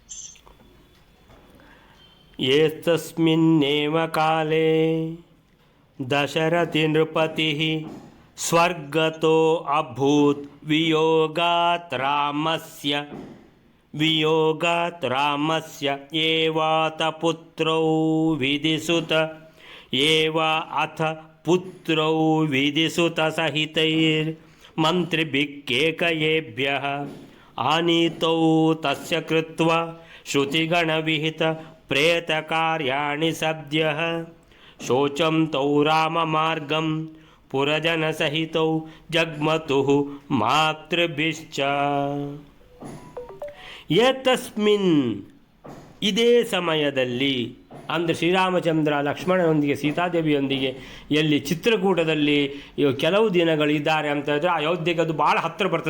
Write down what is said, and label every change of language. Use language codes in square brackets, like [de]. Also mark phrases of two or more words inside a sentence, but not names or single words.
[sa] ಏತಸ್ಮಿನ್ನೇವ ಕಾಲೇ ದಶರಥಿ ನೃಪತಿಃ ಸ್ವರ್ಗತೋ ಅಭೂತ್ ವಿಯೋಗಾತ್ ರಾಮಸ್ಯ ಏವಾತ ಪುತ್ರೌ ವಿಧಿಸುತ ಏವ ಅಥ ಪುತ್ರೌ ವಿಧಿಸುತ ಸಹಿತೈರ್ ಮಂತ್ರಿಭಿಕ್ಕೇಕಯೇಭ್ಯಃ ಆನೀತೌ ತಸ್ಯ ಕೃತ್ವಾ ಶ್ರುತಿಗಣವಿಹಿತ ಪ್ರೇತಕಾರ್ಯಾಣಿ ಸದ್ಯಃ ಶೋಚಂ ತೌ ರಾಮಮಾರ್ಗಂ ಪುರಜನಸಹಿತೌ ಜಗ್ಮತುಃ ಮಾತೃಭಿಶ್ಚ. [kn] ಏತಸ್ಮಿನ್ ಇದೇ ಸಮಯದಲ್ಲಿ, ಅಂದರೆ ಶ್ರೀರಾಮಚಂದ್ರ ಲಕ್ಷ್ಮಣನೊಂದಿಗೆ ಸೀತಾದೇವಿಯೊಂದಿಗೆ ಎಲ್ಲಿ ಚಿತ್ರಕೂಟದಲ್ಲಿ ಕೆಲವು ದಿನಗಳಿದ್ದಾರೆ ಅಂತ ಹೇಳಿದ್ರೆ ಅಯೋಧ್ಯೆಗೆ ಅದು ಭಾಳ ಹತ್ತಿರ ಬರ್ತದೆ.